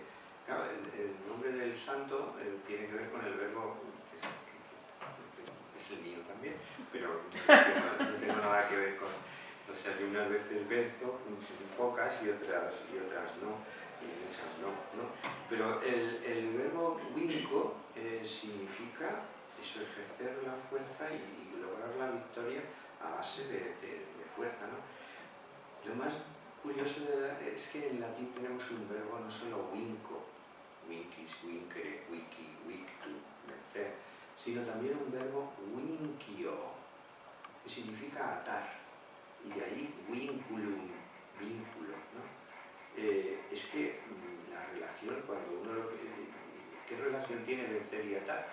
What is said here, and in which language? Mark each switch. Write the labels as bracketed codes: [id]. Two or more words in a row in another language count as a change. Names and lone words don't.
[es] Claro, el nombre del santo tiene que ver con el verbo, que es el mío también, pero no tengo nada que ver O sea, yo unas veces venzo, pocas y otras no, y muchas no. Pero el verbo winco significa eso, ejercer la fuerza y lograr la victoria a base de fuerza, ¿no? Lo más curioso es que en latín tenemos un verbo no solo [la] winco, winquis, wincere, wiki, victu, [es] vencer, sino también un verbo winquio, que significa atar, y de ahí vinculum, vínculo, ¿no? Es que la relación, cuando uno ¿qué relación tiene vencer y atar?